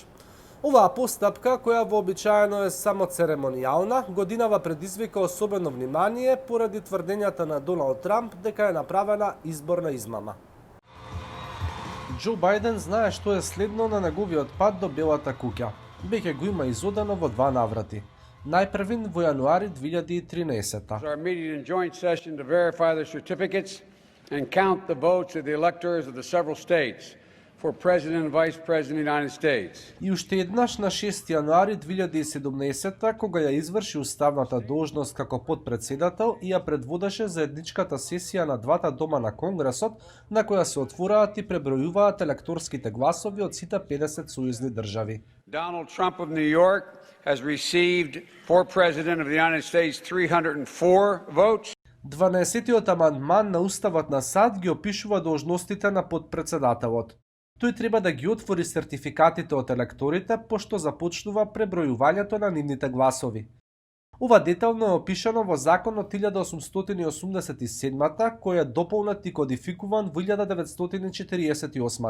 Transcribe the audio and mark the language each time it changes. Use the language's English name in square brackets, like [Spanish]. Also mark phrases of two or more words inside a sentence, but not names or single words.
[Macedonian] Оваа постапка, која вообичаено е само церемонијална, годинава предизвика особено внимание поради тврдењата на Доналд Трамп дека е направена изборна измама. Џо Бајден знае што е следно на неговиот пат до Белата куќа. Веќе го има изодено во два наврати. Најпрвин во јануари 2013. [English] Our meeting in joint session to verify the certificates and count the votes of the electors of the several states for President and Vice President of the United States. [Macedonian] И уште еднаш на 6 јануари 2017 кога ја изврши уставната должност како потпредседател и ја предводеше заедничката сесија на двата дома на Конгресот, на која се отвораат и пребројуваат електорските гласови од сите 50 сојузни држави. [English] Donald Trump of New York has received for President of the United States 304 votes. [Macedonian] 12-тиот амандман на Уставот на САД ги опишува должностите на потпредседателот. Тој треба да ги отвори сертификатите од електорите, пошто започнува пребројувањето на нивните гласови. Ова детално е опишано во Закон од 1887 кој е дополнет и кодификуван во 1948.